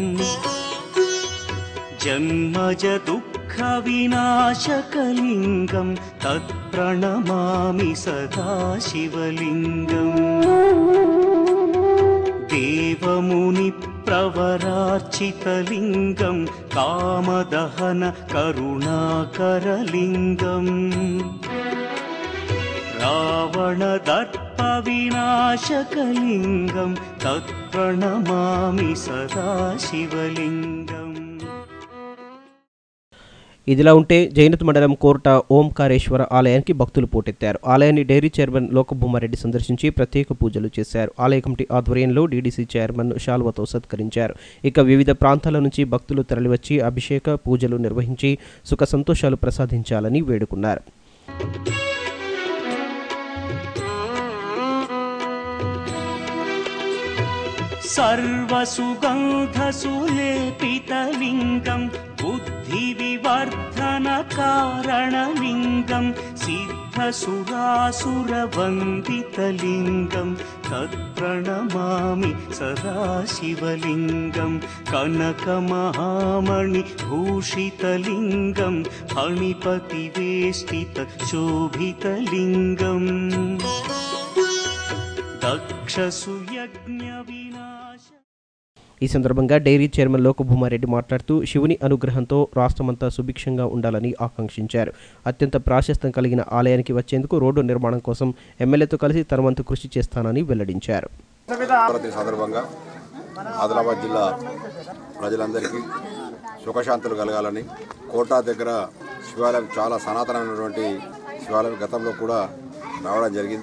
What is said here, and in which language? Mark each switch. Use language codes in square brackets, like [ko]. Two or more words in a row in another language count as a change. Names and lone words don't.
[sa] जन्मज दुःखविनाशकलिङ्गं तत्प्रणमामि सदा शिवलिङ्गम् देवमुनिप्रवरार्चितलिङ्गं कामदहन करुणाकरलिङ्गम् रावणदर्पविनाशकलिङ्गं तत्प्रणमामि सदा शिवलिङ्गम्. [te] ఇదిలా ఉంటే జైనత్ మండలం కోర్ట ఓంకారేశ్వర ఆలయానికి భక్తులు పోటెత్తారు. ఆలయాన్ని డైరీ చైర్మన్ లోకభూమారెడ్డి సందర్శించి ప్రత్యేక పూజలు చేశారు. ఆలయ కమిటీ ఆధ్వర్యంలో డీడీసీ చైర్మన్ శాలువతో సత్కరించారు. ఇక వివిధ ప్రాంతాల నుంచి భక్తులు తరలివచ్చి అభిషేక పూజలు నిర్వహించి సుఖ సంతోషాలు ప్రసాదించాలని వేడుకున్నారు. [sa] सर्वसुगन्धसुलेपितलिङ्गं बुद्धिविवर्धनकारणलिङ्गं सिद्धसुरासुरवन्दितलिङ्गं तत्प्रणमामि सदाशिवलिङ्गं कनकमहामणिभूषितलिङ्गं फणिपतिवेष्टितशोभितलिङ्गम् दक्षसुयज्ञविनाश. [te] ఈ సందర్భంగా డైరీ చైర్మన్ లోకభూమారెడ్డి మాట్లాడుతూ శివుని అనుగ్రహంతో రాష్ట్రమంతా సుభిక్షంగా ఉండాలని ఆకాంక్షించారు. అత్యంత ప్రాశస్త్యం కలిగిన ఆలయానికి వచ్చేందుకు రోడ్డు నిర్మాణం కోసం ఎమ్మెల్యేతో కలిసి తన వంతు కృషి చేస్తానని వెల్లడించారు. సందర్భంగా ఆదిలాబాద్ జిల్లా ప్రజలందరికీ సుఖశాంతులు కలగాలని కోటా దగ్గర శివాలయం చాలా సనాతనమైనటువంటి శివాలయం గతంలో కూడా రావడం జరిగింది.